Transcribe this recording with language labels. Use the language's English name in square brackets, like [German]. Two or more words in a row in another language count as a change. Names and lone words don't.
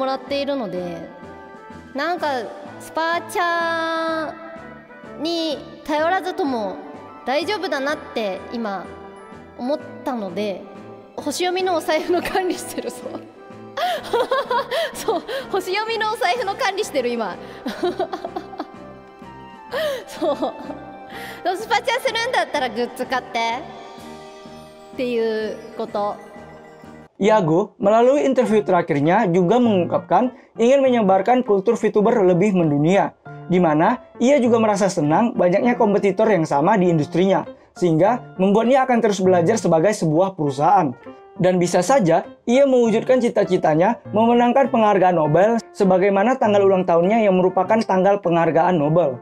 [Japanese] らっているので、なんかスパチャに頼らずとも大丈夫だなって今思ったので、星読みのお財布の管理してるそうそう、星読みのお財布の管理してる今そう、スパチャするんだったらグッズ買ってっていうこと。 [Indonesian] Yago melalui interview terakhirnya juga mengungkapkan ingin menyebarkan kultur VTuber lebih mendunia, di mana ia juga merasa senang banyaknya kompetitor yang sama di industrinya, sehingga membuatnya akan terus belajar sebagai sebuah perusahaan. Dan bisa saja ia mewujudkan cita-citanya memenangkan penghargaan Nobel sebagaimana tanggal ulang tahunnya yang merupakan tanggal penghargaan Nobel.